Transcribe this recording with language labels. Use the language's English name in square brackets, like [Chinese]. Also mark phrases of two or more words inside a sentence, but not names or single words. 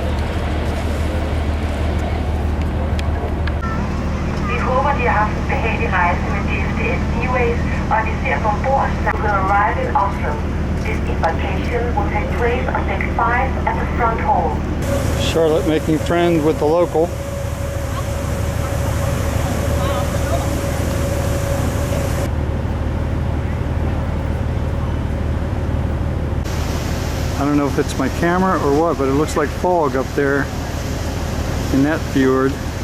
[Danish] Vi håber, de har haft en behagelig rejse med DFDS Seaways, og at de ser på ombord, så [English] we will arrive in Oslo. This embarkation will take place on deck 5 at the front hall. Charlotte making friends with the local. I don't know if it's my camera or what, but it looks like fog up there in that fjord.